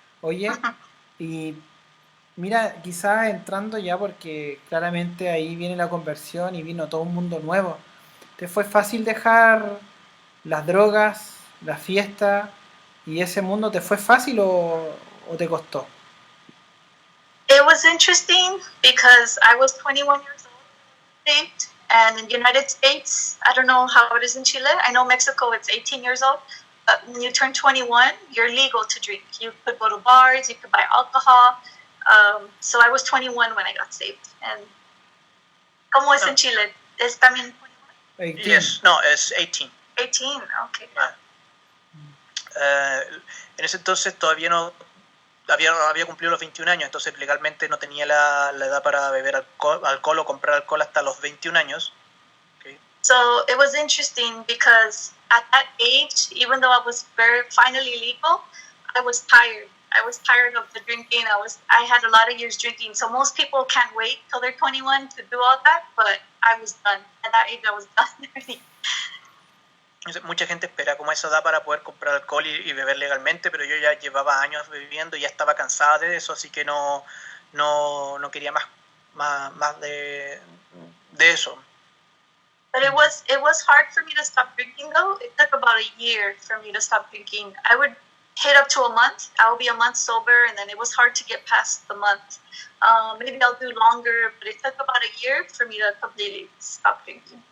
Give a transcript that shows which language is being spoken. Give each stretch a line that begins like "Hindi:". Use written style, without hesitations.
Spanish: Oye, y mira, quizás entrando ya porque claramente ahí viene la conversión y vino todo un mundo nuevo. ¿Te fue fácil dejar las drogas, la fiesta y ese mundo? ¿Te fue fácil o te costó?
English: It was interesting because I was 21 years old, saved, and in the United States, I don't know how it is in Chile. I know Mexico, it's 18 years old. But when you turn 21, you're legal to drink. You could go to bars, you could buy alcohol. So I was 21 when I got saved. And
Spanish: ¿cómo es en Chile? ¿Es también 21? 18. Yes, no, es 18. 18, okay. En ese entonces todavía no había cumplido los 21 años, entonces legalmente no tenía la edad para beber alcohol o comprar alcohol hasta los 21 años. Okay.
English: So it was interesting because at that age, even though I was finally legal, I was tired. I was tired of the drinking. I had a lot of years drinking. So most people can't wait till they're 21 to do all that, but I was done. At that age, I was done already.
Spanish: Mucha gente espera como esa edad para poder comprar alcohol y beber legalmente, pero yo ya llevaba años bebiendo y ya estaba cansada de eso, así que no quería más de eso.
English: But it was hard for me to stop drinking though. It took about a year for me to stop drinking. I would hit up to a month. I would be a month sober, and then it was hard to get past the month. Maybe I'll do longer, but it took about a year for me to completely stop drinking.